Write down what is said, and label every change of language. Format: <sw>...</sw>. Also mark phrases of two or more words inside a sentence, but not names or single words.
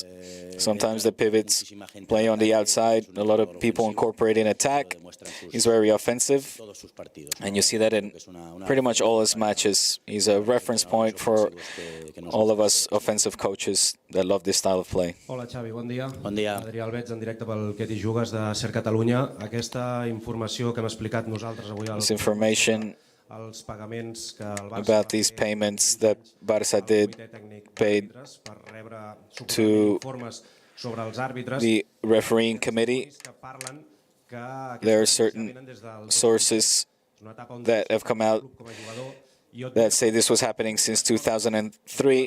<en>Sometimes the pivots play on the outside. A lot of people incorporate in attack. He's very offensive, and you see that in pretty much all his matches. He's a reference point for all of us offensive coaches that love this style of play.</en> <ca>Hola Xavi, bon dia. Bon dia. Adrià Albeig, en directe pel Què t'hi jugues de Ser Catalunya. Aquesta informació que hem explicat nosaltres avui</ca> <en>This information</en> <ca>els pagaments que el Barça</ca> <en>about these payments that Barça paid to the refereeing committee. There are certain sources that have come out that say this was happening since 2003.</en>